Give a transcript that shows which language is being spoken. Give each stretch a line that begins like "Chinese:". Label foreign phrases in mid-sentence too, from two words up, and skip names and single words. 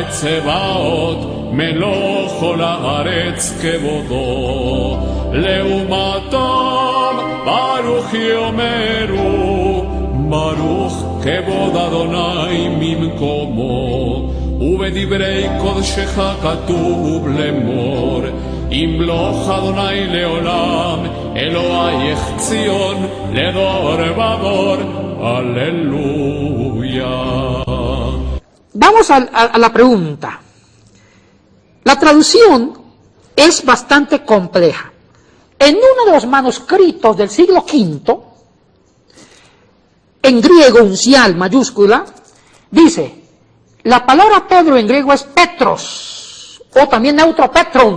Hebrew: צבאות מלוא כל הארץ כבודו לעומתם ברוך יאמרו ברוך כבוד אדוני ממקומו ובדברי קודשך כתוב לאמור ימלוך אדוני לעולם אלוהיך ציון לדור ודור Aleluya.
Spanish: Vamos a la pregunta. La traducción es bastante compleja. En uno de los manuscritos del siglo V, en griego, uncial, mayúscula, dice, la palabra Pedro en griego es Petros, o también neutro Petron.